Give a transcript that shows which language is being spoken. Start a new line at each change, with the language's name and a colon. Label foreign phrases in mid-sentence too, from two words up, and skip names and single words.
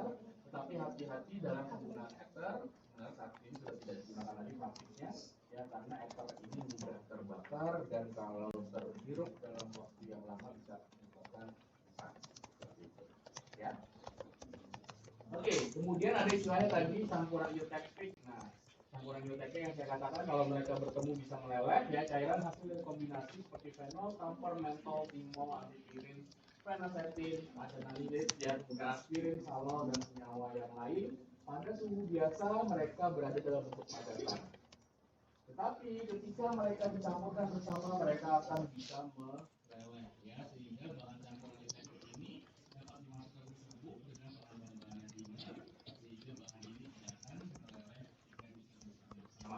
Indonesian: Tetapi hati-hati dalam penggunaan ether. Nah, saat ini sudah tidak digunakan lagi plastiknya, ya, karena ether ini mudah terbakar dan kalau terhirup dalam waktu yang lama bisa menyebabkan seperti itu, ya. Oke, kemudian ada istilahnya tadi campuran eutectic. Nah, campuran eutectic yang saya katakan kalau mereka bertemu bisa meleleh, ya, cairan hasil dari kombinasi seperti fenol, camphor, mentol, timol, antipirin, phenacetin, adenalide, ya, kemudian aspirin, salol, dan senyawa yang lain. Pada suhu biasa mereka berada dalam bentuk padatan. Tetapi ketika mereka dicampurkan bersama, mereka akan bisa meleleh, ya, sehingga bahan campuran eutectic ini dapat dimasukkan ke serbuk dengan penambahan bahan yang ringan, sehingga bahan ini tidak akan meleleh ketika dicampurkan bersama.